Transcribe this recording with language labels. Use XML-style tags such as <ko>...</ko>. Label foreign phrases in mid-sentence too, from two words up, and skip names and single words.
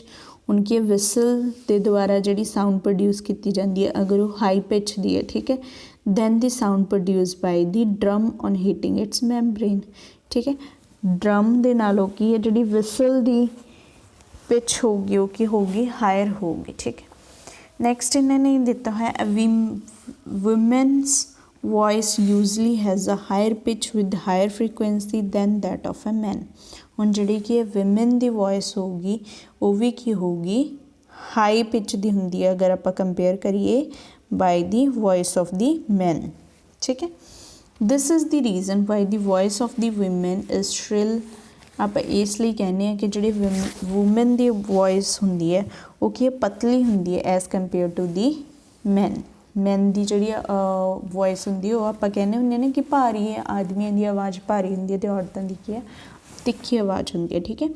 <pa>ਹੁਣ ਕੀ ਵਿਸਲ ਦੇ ਦੁਆਰਾ ਜਿਹੜੀ</pa> <en>sound produce</en> <pa>ਕੀਤੀ ਜਾਂਦੀ ਹੈ ਅਗਰ ਉਹ</pa> <en>high pitch</en> <pa>ਦੀ ਹੈ, ਠੀਕ ਹੈ,</pa> <en>then the sound produce by the drum on hitting its membrane,</en> <pa>ਠੀਕ ਹੈ। ਡਰਮ ਦੇ ਨਾਲੋਂ ਕੀ ਹੈ ਜਿਹੜੀ ਵਿਸਲ ਦੀ ਪਿਚ ਹੋਊਗੀ ਉਹ ਕੀ ਹੋਊਗੀ, ਹਾਇਰ ਹੋਊਗੀ, ਠੀਕ ਹੈ।</pa> <en>ਨੈਕਸਟ</en> <pa>ਇਹਨਾਂ ਨੇ ਦਿੱਤਾ ਹੋਇਆ</pa> <en>ਵੂਮੈਨਸ voice usually has a higher pitch with higher frequency than that of a man।</en> <pa>ਹੁਣ ਜਿਹੜੀ ਕਿ women ਦੀ voice ਹੋਊਗੀ ਉਹ ਵੀ ਕੀ ਹੋਊਗੀ,</pa> <en>high pitch</en> <pa>ਦੀ ਹੁੰਦੀ ਹੈ ਅਗਰ ਆਪਾਂ ਕੰਪੇਅਰ ਕਰੀਏ</pa> <en>by the voice of the men,</en> <pa>ਠੀਕ ਹੈ।</pa> <en>this is the reason why the voice of the women is shrill।</en> <pa>ਆਪਾਂ ਇਸ ਲਈ ਕਹਿੰਦੇ ਹਾਂ ਕਿ ਜਿਹੜੀ ਵੂਮਨ ਦੀ ਵੋਇਸ ਹੁੰਦੀ ਹੈ ਉਹ ਕੀ ਪਤਲੀ ਹੁੰਦੀ ਹੈ</pa> <en>as compare to the man</en> <pa>ਦੀ ਜਿਹੜੀ ਵੋਇਸ ਹੁੰਦੀ ਉਹ ਆਪਾਂ ਕਹਿੰਦੇ ਹੁੰਦੇ ਨੇ ਕਿ ਭਾਰੀ ਹੈ, ਆਦਮੀਆਂ ਦੀ ਆਵਾਜ਼ ਭਾਰੀ ਹੁੰਦੀ ਹੈ ਅਤੇ ਔਰਤਾਂ ਦੀ ਕੀ ਹੈ ਤਿੱਖੀ ਆਵਾਜ਼ ਹੁੰਦੀ ਹੈ, ਠੀਕ ਹੈ।</pa>